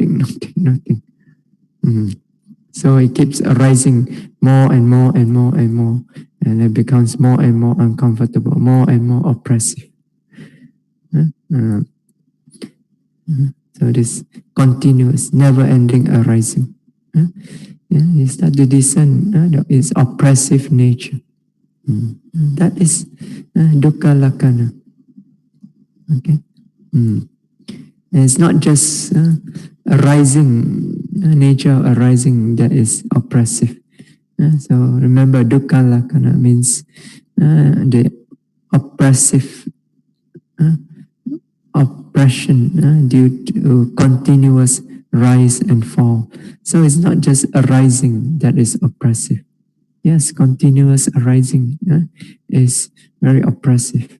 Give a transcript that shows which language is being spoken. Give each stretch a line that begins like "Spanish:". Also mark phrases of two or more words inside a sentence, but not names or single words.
English: So it keeps arising more and more, and it becomes more and more uncomfortable, more and more oppressive. So this continuous, never-ending arising. You start to discern its oppressive nature. That is
Pali: dukkha lakkhana.
English: Okay. And it's not just arising, nature of arising that is oppressive. So remember,
Pali: dukkha lakkhana
English: means the oppressive oppression due to continuous rise and fall. So it's not just arising that is oppressive. Yes, continuous arising is very oppressive.